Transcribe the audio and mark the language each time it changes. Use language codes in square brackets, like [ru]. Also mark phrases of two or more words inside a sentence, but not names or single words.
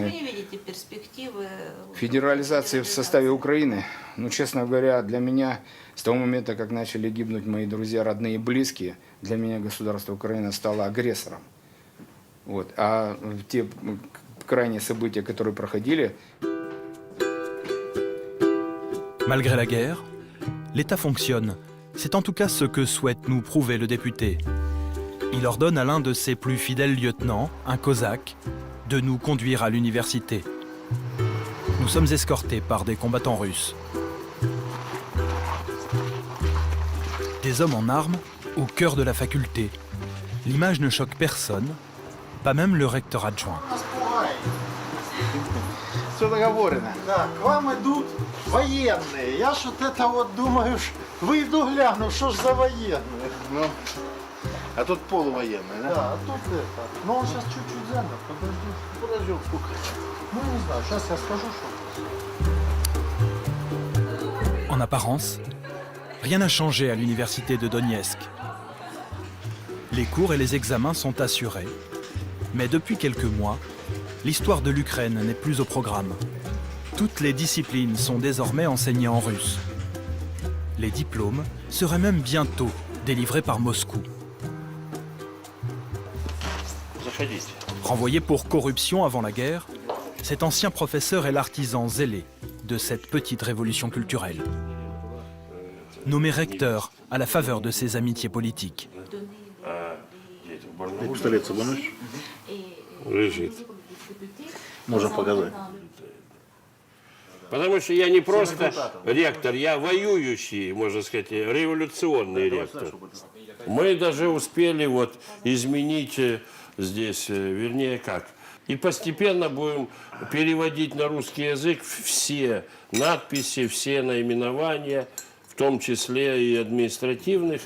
[ru] Вы видите перспективы федерализации в составе Украины, ну, честно говоря, для меня, с того момента, как начали гибнуть мои друзья, родные и близкие, для меня государство Украина стало агрессором. Вот. А те крайние события, которые проходили... [fr] Malgré la guerre, l'État fonctionne. C'est en tout cas ce que souhaite nous prouver le député. Il ordonne à l'un de ses plus fidèles lieutenants, un cosaque, de nous conduire à l'université. Nous sommes escortés par des combattants russes. Des hommes en armes au cœur de la faculté. L'image ne choque personne, pas même le recteur adjoint. [ru] Все договорено. Да, к вам идут военные. Я ж вот это вот думаю, выйду гляну, что ж за военные. Ну, а тут полувоенные, да? Да, а тут это. Но он сейчас чуть-чуть замер. Подождем, сколько. Ну, не знаю, сейчас я скажу, что... [fr] En apparence, rien n'a changé à l'université de Donetsk. Les cours et les examens sont assurés. Mais depuis quelques mois, l'histoire de l'Ukraine n'est plus au programme. Toutes les disciplines sont désormais enseignées en russe. Les diplômes seraient même bientôt délivrés par Moscou. Renvoyé pour corruption avant la guerre, cet ancien professeur est l'artisan zélé de cette petite révolution culturelle. Nommé recteur à la faveur de ses amitiés politiques. [ru] Можно показать. Потому что я не просто ректор, я воюющий, можно сказать, революционный ректор. Мы даже успели вот изменить здесь, вернее как, и постепенно будем переводить на русский язык все надписи, все наименования, в том числе и административных.